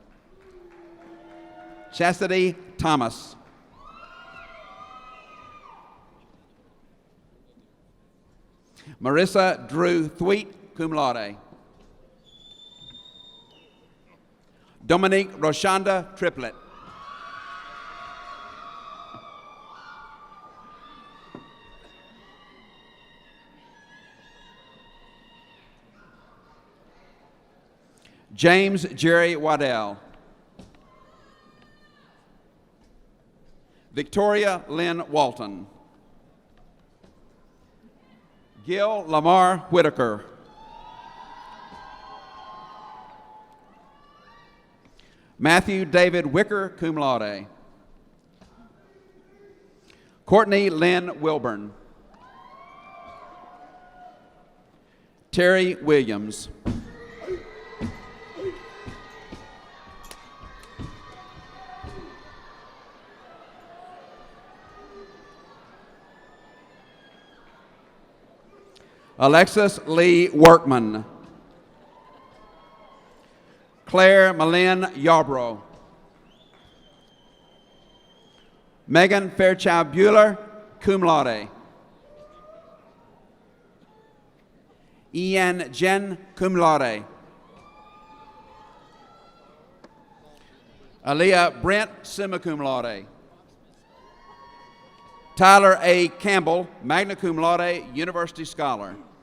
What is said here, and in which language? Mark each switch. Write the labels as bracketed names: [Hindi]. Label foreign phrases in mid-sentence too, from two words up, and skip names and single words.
[English] Chastity Thomas. Marissa Drew Thweet, [Latin] cum laude. [English] Dominique Roshanda Triplett. James Jerry Waddell. Victoria Lynn Walton. Gil Lamar Whitaker. Matthew David Wicker, [Latin] cum laude. [English] Courtney Lynn Wilburn. Terry Williams. Alexis Lee Workman. Claire Malin Yarbrough. Megan Fairchild Bueller, [Latin] cum laude. [English] Ian Jen, [Latin] cum laude. [English] Aaliyah Brent, [Latin] summa cum laude. [English] Tyler A. Campbell, [Latin] magna cum laude, [English] university scholar.